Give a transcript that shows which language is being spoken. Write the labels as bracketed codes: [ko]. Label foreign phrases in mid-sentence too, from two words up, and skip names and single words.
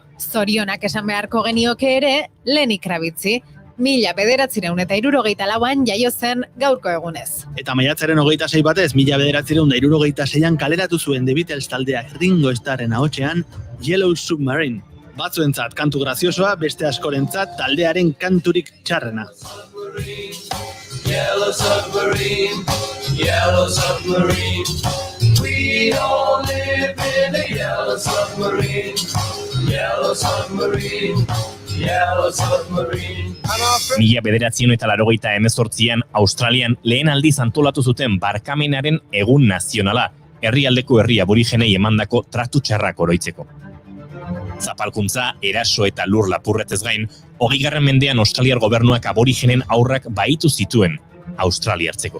[eu] Zorionak esan beharko genioke ere Lenny Kravitzi, 1974an jaio zen gaurko egunez. Eta maiatzaren 26 batez, 1976an kaleratu zuen The Beatles taldeak Ringo Starren ahotsean Yellow Submarine. Batzuentzat kantu graziosoa, beste askorentzat taldearen kanturik txarrena. [en] Yellow submarine, yellow submarine. We all live in a yellow submarine. Yellow submarine, yellow submarine. [eu] 1988an Australian lehen aldiz antolatu zuten barkamenaren egun nazionala, herrialdeko herri aborigenei emandako tratu txarrak oroitzeko. Zapalkuntza, eraso eta lur lapurretez gain, 20. mendean Australiar gobernuak aborigenen aurrak baitu zituen Australiartzeko.